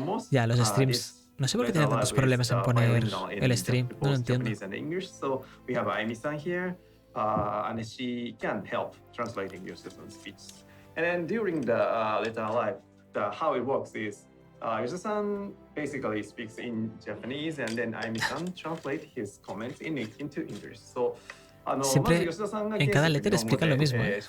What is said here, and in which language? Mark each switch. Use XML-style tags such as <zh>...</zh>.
<es>Ya, los streams. No sé por qué tiene tantos problemas en poner el stream, no lo entiendo.</es> <en>And she can help translating your system's speech. And then during the letter live, how it works is Yoshida-san basically speaks in Japanese, and then Aimi-san translate his comments into English. So</en> <es>siempre en cada letra explican lo mismo.</es>